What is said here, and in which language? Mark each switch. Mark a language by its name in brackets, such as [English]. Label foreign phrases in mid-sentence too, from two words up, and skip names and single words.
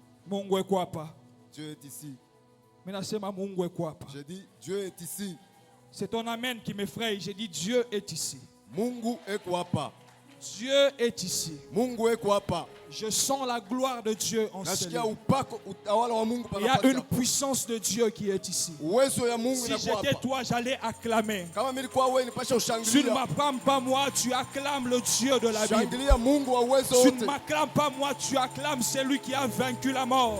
[Swahili] Mungu eko hapa. [French] Dieu est ici. [Swahili] Mimi nasema Mungu eko hapa. [French] Je dis, Dieu est ici. C'est ton amen qui m'effraie. J'ai dit Dieu est ici. [Swahili] Mungu eko hapa. [French] Dieu est ici. [Swahili] Mungu eko hapa. [French] Je sens la gloire de Dieu en ce lieu. Il y a une puissance de Dieu qui est ici. Si j'étais toi, j'allais acclamer. Tu ne m'acclames pas moi, tu acclames le Dieu de la Bible. Tu ne m'acclames pas moi, tu acclames celui qui a vaincu la mort.